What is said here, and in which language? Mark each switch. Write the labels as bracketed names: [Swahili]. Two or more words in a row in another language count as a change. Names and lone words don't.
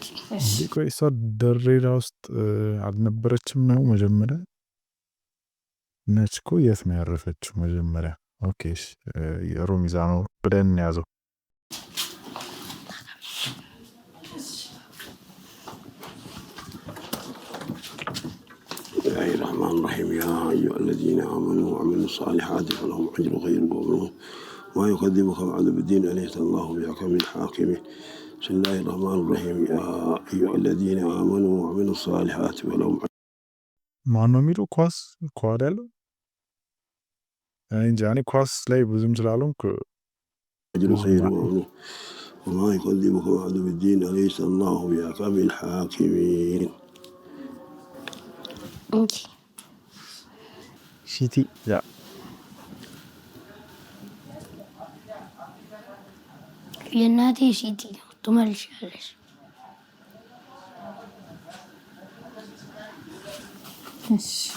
[Amharic] ቆይ እሷ ድሬዳ ውስጥ አልነበረችም ነው መጀመሪያ? ነች እኮ። የት ነው ያረፈችው መጀመሪያ? ኦኬ ሮም ይዛ ነው ብለን ያዘው። [Arabic] بسم الله الرحمن الرحيم يا أيها الذين آمنوا وعملوا الصالحات فلهم أجر غير ممنون ما يكذبك بعد بالدين أليس الله بأحكم الحاكمين بسم الله الرحمن الرحيم يا أيها الذين آمنوا وعملوا الصالحات فلهم [Amharic] ማን ነው የሚለው? ኳስ ኳድ ያለው እንጂ እኔ ኳስ ላይ ብዙም ስላልሆንኩ [Arabic] أجر غير ممنون وما يكذبك بعد بالدين أليس الله بأحكم الحاكمين [Amharic] እንጂ ሲቲ ያ የእናቴ ሴትዮ ትመልሻለሽ። እሺ